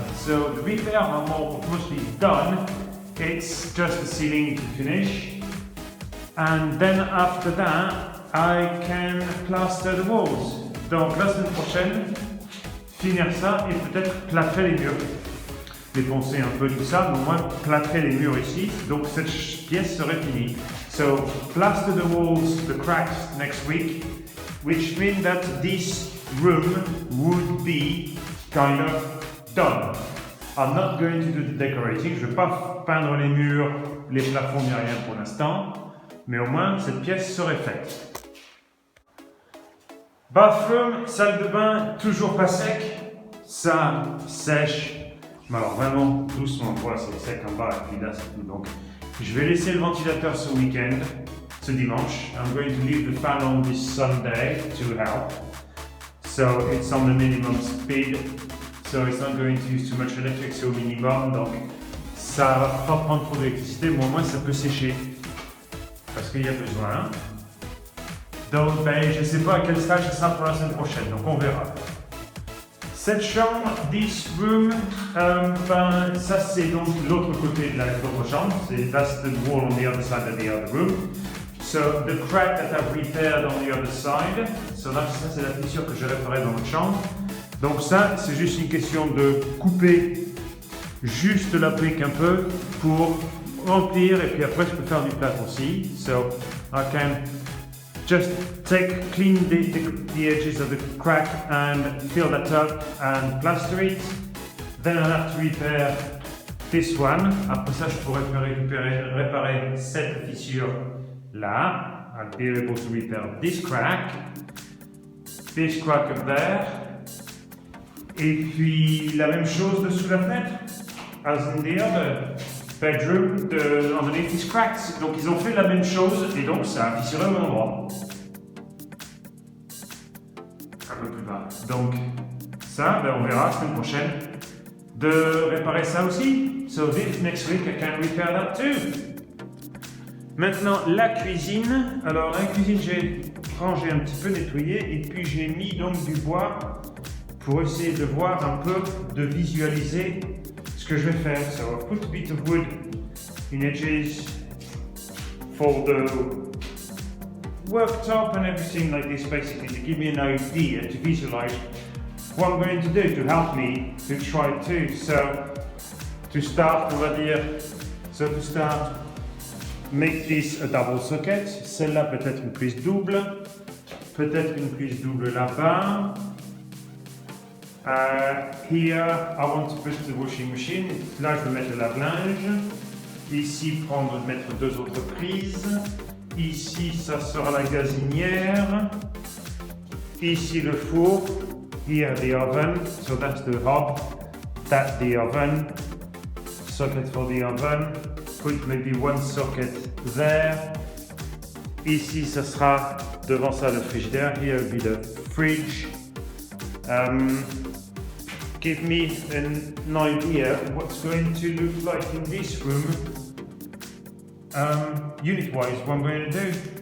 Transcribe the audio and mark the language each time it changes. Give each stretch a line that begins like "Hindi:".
English: So the repairs are mostly done, it's just the ceiling to finish. And then after that, I can plaster the walls.
French: Donc la semaine prochaine, finir ça et peut-être plâtrer les murs. Défoncer un peu tout ça, mais au moins plâtrer les murs ici. Donc cette pièce serait finie.
English: So plaster the walls, the cracks next week, which means that this room would be kind of done. I'm not going to do the decorating.
French: Je ne vais pas peindre les murs, les plafonds, ni rien pour l'instant. Mais au moins cette pièce serait faite. Bathroom, salle de bain, toujours pas sec. Ça sèche. Mais alors vraiment doucement, voilà, c'est sec en bas et puis là c'est tout. Donc je vais laisser le ventilateur ce week-end, ce dimanche.
English: I'm going to leave the fan on this Sunday to help. So it's on the minimum speed. So it's not going to use too much electric,
French: c'est au minimum. Donc ça va pas prendre trop d'électricité, mais au moins ça peut sécher. Parce qu'il y a besoin. Donc ben, je ne sais pas à quel stage ça sera pour la semaine prochaine, donc on verra. Cette chambre,
English: this room,
French: ben, ça c'est donc l'autre côté de l'autre chambre.
English: That's the wall on the other side of the other room. So the crack that I've repaired on the other side.
French: So là, ça c'est la fissure que je réparais dans l'autre chambre. Donc ça, c'est juste une question de couper juste la brique un peu pour remplir et puis après je peux faire du plâtre aussi.
English: So I can just clean the edges of the crack and fill that up and plaster it. Then I'll have to repair this one.
French: Après ça, je pourrais réparer cette fissure là.
English: I'll be able to repair this crack up there.
French: Et puis la même chose dessous la fenêtre,
English: as in the other bedroom, underneath these cracks.
French: Donc ils ont fait la même chose et donc ça a fissuré au même endroit. Un peu plus bas. Donc ça, ben, on verra la semaine prochaine de réparer ça aussi.
English: So this next week I can repair that too.
French: Maintenant la cuisine. Alors la cuisine j'ai rangé un petit peu, nettoyé et puis j'ai mis donc du bois pour essayer de voir un peu, de visualiser ce que je vais faire.
English: So I've put a bit of wood in edges for the worktop and everything like this, basically to give me an idea, to visualize what I'm going to do, to help me to try to. So to start,
French: on va dire,
English: make this a double socket.
French: Celle-là peut-être une prise double, peut-être une prise double là-bas.
English: Here, I want to put the washing machine.
French: Là, je vais mettre le lave-linge. Ici, mettre deux autres prises. Ici, ça sera la gazinière. Ici, le four.
English: Here, the oven. So that's the hob. That's the oven. Socket for the oven. Put maybe one socket there.
French: Ici, ça sera devant ça le frigidaire.
English: Here will be the fridge. Give me an idea what's going to look like in this room, unit-wise, what I'm going to do.